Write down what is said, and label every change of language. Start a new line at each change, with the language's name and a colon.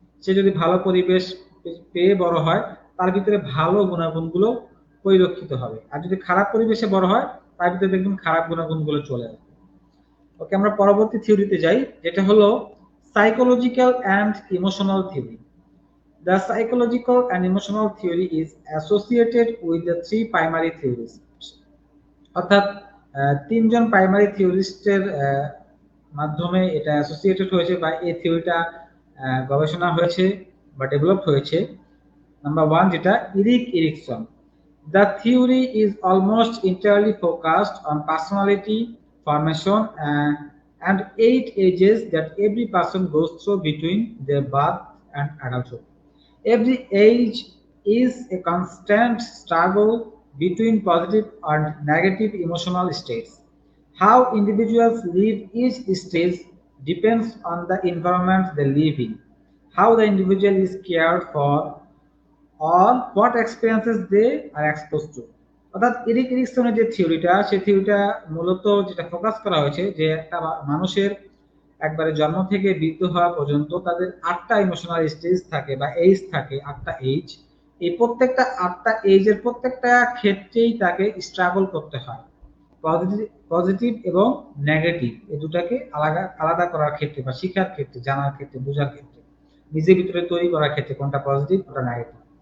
Bangla: সে যদি ভালো পরিবেশ পেয়ে বড় হয় তার ভিতরে ভালো গুণাগুণগুলো পরিলক্ষিত হবে, আর যদি খারাপ পরিবেশে বড় হয় তার ভিতরে দেখবেন খারাপ গুণাগুণগুলো চলে আসবে। ওকে, আমরা পরবর্তী থিওরিতে যাই, যেটা হলো psychological and emotional theory.
English: The psychological and emotional theory is associated with the three primary theories.
Bangla: অর্থাৎ তিনজন প্রাইমারি থিওরিস্টের মাধ্যমে এটা অ্যাসোসিয়েটেড হয়েছে বা এই থিওরিটা গবেষণা হয়েছে বা ডেভেলপ হয়েছে। নাম্বার ওয়ান যেটা Eric Ericsson.
English: The theory is almost entirely focused on personality formation and 8 ages that every person goes through between their birth and adulthood. Every age is a constant struggle between positive and negative emotional states. How individuals live each stage depends on the environment they live in, how the individual is cared for, or what experiences they are exposed to.
Bangla: অর্থাৎ Eric এরিকসনের যে থিওরিটা, সেই থিওরিটা মূলত যেটা focus করা হয়েছে যে একটা মানুষের একবারে জন্ম থেকে বৃদ্ধ হওয়া পর্যন্ত তাদের 8টা ইমোশনাল স্টেজ থাকে বা এইজ থাকে, 8টা এইজ। এই প্রত্যেকটা 8টা এইজের প্রত্যেকটা ক্ষেত্রেই তাকে স্ট্রাগল করতে হয়, পজিটিভ এবং নেগেটিভ এই দুটাকে আলাদা আলাদা করার ক্ষেত্রে বা শিক্ষার ক্ষেত্রে, জানার ক্ষেত্রে, বোঝার ক্ষেত্রে, নিজের ভিতরে তৈরি করার ক্ষেত্রে কোনটা পজিটিভ কোনটা নেগেটিভ।